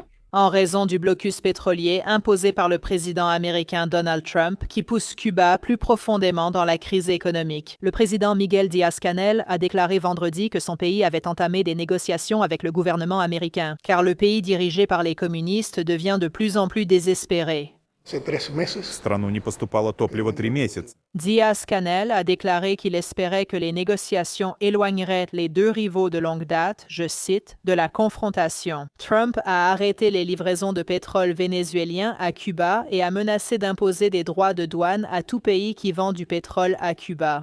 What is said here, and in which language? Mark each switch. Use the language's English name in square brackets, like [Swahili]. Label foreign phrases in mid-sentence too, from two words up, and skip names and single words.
[French] En raison du blocus pétrolier imposé par le président américain Donald Trump qui pousse Cuba plus profondément dans la crise économique. Le président Miguel Díaz-Canel a déclaré vendredi que son pays avait entamé des négociations avec le gouvernement américain, car le pays dirigé par les communistes devient de plus en plus désespéré. [Russian] В страну не поступало топливо 3 месяца. [French] Díaz-Canel a déclaré qu'il espérait que les négociations éloigneraient les deux rivaux de longue date, je cite, de la confrontation. Trump a arrêté les livraisons de pétrole vénézuélien à Cuba et a menacé d'imposer des droits de douane à tout pays qui vend du pétrole à Cuba.